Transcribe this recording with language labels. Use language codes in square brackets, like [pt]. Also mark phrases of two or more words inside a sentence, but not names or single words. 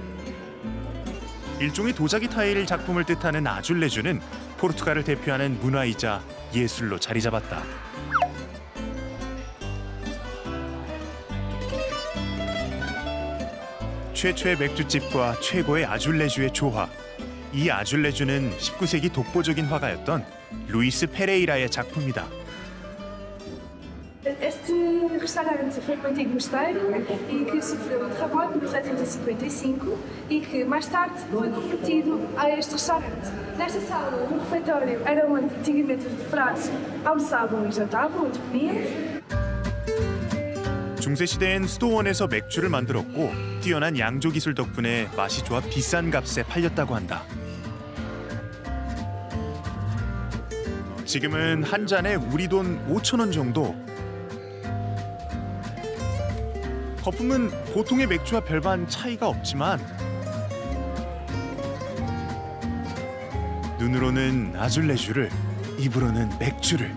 [ko] 일종의 도자기 타일 작품을 뜻하는 아줄레주는 포르투갈을 대표하는 문화이자 예술로 자리 잡았다. 최초의 맥주집과 최고의 아줄레주의 조화. 이 아줄레주는 19세기 독보적인 화가였던 루이스 페레이라의 작품이다. [pt] Este restaurante foi um antigo mosteiro e que sofreu um terremoto em 1755 e que mais tarde foi convertido a este restaurante. Nesta sala, um refeitório era onde antigamente os frades almoçavam e jantavam, onde comiam. [ko] 중세시대엔 수도원에서 맥주를 만들었고 뛰어난 양조 기술 덕분에 맛이 좋아 비싼 값에 팔렸다고 한다. 지금은 한 잔에 우리 돈 5,000원 정도. 거품은 보통의 맥주와 별반 차이가 없지만 눈으로는 아줄레주를, 입으로는 맥주를.